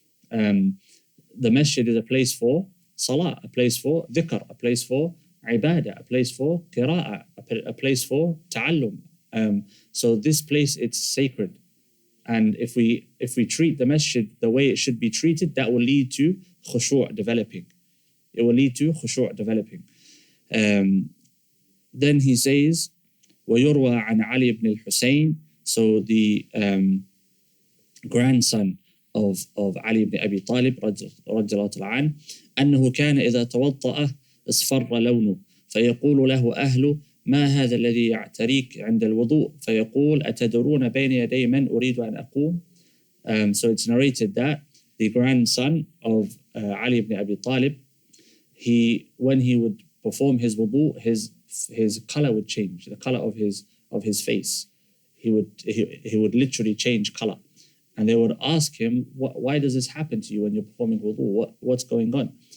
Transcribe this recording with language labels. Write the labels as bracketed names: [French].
[English] The masjid is a place for salah, a place for dhikr, a place for ibadah, a place for qira'ah, a place for ta'allum. So this place, it's sacred. And if we treat the masjid the way it should be treated, that will lead to khushu' developing. It will lead to khushu' developing. Then he says, [Arabic] وَيُرْوَى عَنْ عَلِي ibn al-Husayn, [English] so the grandson of Ali ibn Abi Talib [Arabic] رضي الله تعالى عنه, أنه كان إذا توضأ اصفر لونه فيقول له أهله ما هذا الذي يعتريك عند الوضوء فيقول أتدرون بين يدي من أريد أن أقوم. [English] So it's narrated that the grandson of Ali ibn Abi Talib, when he would perform his wudu, his color would change, the color of his face. He would literally change color. And they would ask him, why does this happen to you when you're performing wudu? What's going on?